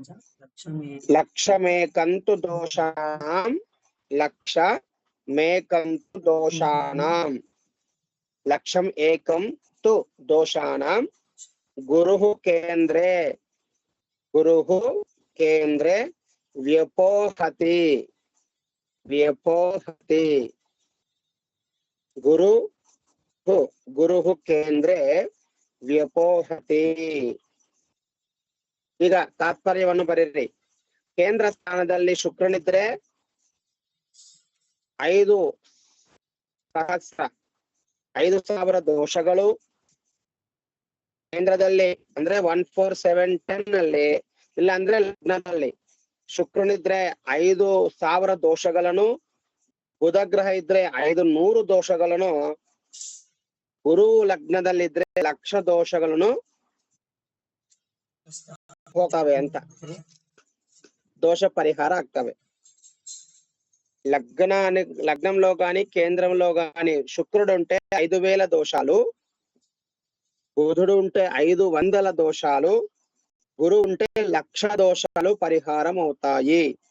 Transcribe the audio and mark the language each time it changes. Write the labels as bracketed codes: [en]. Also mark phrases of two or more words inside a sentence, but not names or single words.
[sa] లక్షమేకంతు దోషాణం, లక్షమేకంతు దోషాణం, లక్షం ఏకం తు దోషాణం. గురుః కేంద్రే వ్యపోహతి, గురుః కేంద్రే ವ್ಯಪೋಹತಿ. [kn] ಈಗ ತಾತ್ಪರ್ಯವನ್ನು ಬರೀರಿ. ಕೇಂದ್ರ ಸ್ಥಾನದಲ್ಲಿ ಶುಕ್ರನಿದ್ರೆ 5,000 ದೋಷಗಳು. ಕೇಂದ್ರದಲ್ಲಿ ಅಂದ್ರೆ 14710 ನಲ್ಲಿ, ಇಲ್ಲ ಅಂದ್ರೆ ಲಗ್ನದಲ್ಲಿ ಶುಕ್ರನಿದ್ರೆ 5,000 ದೋಷಗಳನ್ನು, ಬುಧ ಗ್ರಹ ಇದ್ರೆ 500 ದೋಷಗಳನ್ನು, ಗುರು ಲಗ್ನದಲ್ಲಿದ್ರೆ 1,00,000 ದೋಷಗಳನ್ನು ಹೋಗ್ತವೆ ಅಂತ, ದೋಷ ಪರಿಹಾರ ಆಗ್ತವೆ. [te] లగ్నంలో గాని కేంద్రంలో గాని శుక్రుడు ఉంటే 5,000 దోషాలు, బుధుడు ఉంటే 500 దోషాలు, గురువు ఉంటే 1,00,000 దోషాలు పరిహారం అవుతాయి.